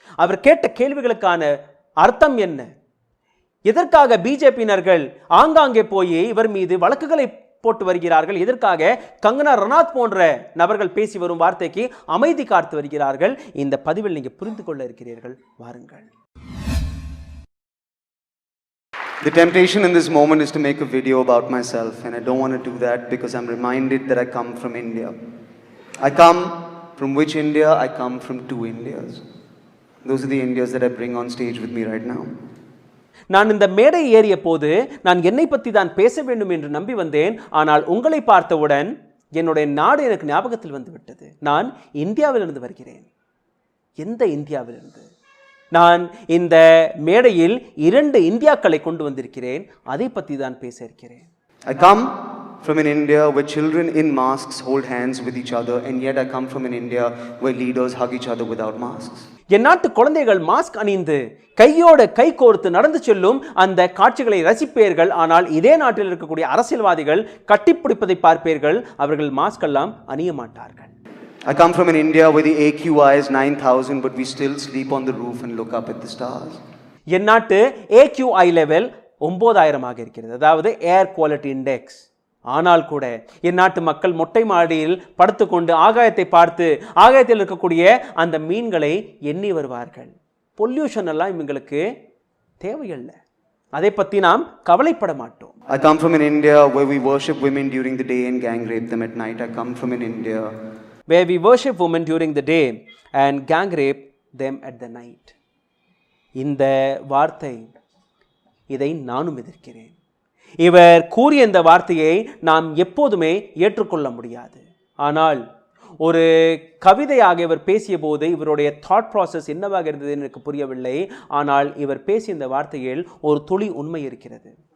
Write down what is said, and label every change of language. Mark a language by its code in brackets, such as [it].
[ta] அவர் கேட்ட கேள்விகளுக்கான அர்த்தம் என்ன? எதற்காக பிஜேபியினர்கள் ஆங்காங்கே போய் இவர் மீது வழக்குகளை போட்டு வருகிறார்கள்? எதற்காக கங்கனா ரனாத் போன்ற நபர்கள் பேசி வரும் வார்த்தைக்கு அமைதி காத்து வருகிறார்கள்? இந்த பதிவில் நீங்க புரிந்து கொள்ள இருக்கிறீர்கள். வாருங்கள். [en] The temptation in this moment is to make a video about myself, and I don't want to do that because I'm reminded that I come from India. I come from which India? I come from 2 Indias. Those are the Indias that I bring on stage with me right now. [ta] நான் இந்த மேடை ஏறிய போது நான் என்னை பற்றி தான் பேச வேண்டும் என்று நம்பி வந்தேன். ஆனால் உங்களை பார்த்தவுடன் என்னுடைய நாடு எனக்கு ஞாபகத்தில் வந்துவிட்டது. நான் இந்தியாவிலிருந்து வருகிறேன். எந்த இந்தியாவிலிருந்து? நான் இந்த மேடையில் 2 இந்தியாக்களை கொண்டு வந்திருக்கிறேன். அதை பற்றி தான் பேச இருக்கிறேன். [en] I come from an India where children in masks hold hands with each other, and yet I come from an India where leaders hug each other without masks. [ta] என் நாட்டு குழந்தைகள் மாஸ்க் அணிந்து கையோடு கை கோர்த்து நடந்து செல்லும் அந்த காட்சிகளை ரசிப்பீர்கள். ஆனால் இதே நாட்டில் இருக்கக்கூடிய அரசியல்வாதிகள் கட்டிப்பிடிப்பதை பார்ப்பீர்கள். அவர்கள் மாஸ்க் எல்லாம் அணிய மாட்டார்கள். [en] I come from an India where the AQI is 9,000, but we still sleep on the roof and look up at the stars. [ta] என் நாட்டு AQI லெவல் 9,000 இருக்கிறது, அதாவது ஏர் குவாலிட்டி இண்டெக்ஸ். ஆனால் கூட என் நாட்டு மக்கள் மொட்டை மாடியில் படுத்துக்கொண்டு ஆகாயத்தை பார்த்து ஆகாயத்தில் இருக்கக்கூடிய அந்த மீன்களை எண்ணி வருவார்கள். பொல்யூஷன் எல்லாம் இவங்களுக்கு தேவையில்லை, அதை பற்றி நாம் கவலைப்பட மாட்டோம். [en] I come from an India where we worship women during the day and gang rape them at night. I come from an India where we worship women during the day and gang rape them at the night. [ta] இந்த வார்த்தை, இதை நானும் எதிர்க்கிறேன். இவர் கூறிய இந்த வார்த்தையை நாம் எப்போதுமே ஏற்றுக்கொள்ள முடியாது. ஆனால் ஒரு கவிதையாக இவர் பேசிய போது இவருடைய தாட் ப்ராசஸ் என்னவாக இருந்தது எனக்கு புரியவில்லை. ஆனால் இவர் பேசிய இந்த வார்த்தையில் ஒரு துளி உண்மை இருக்கிறது.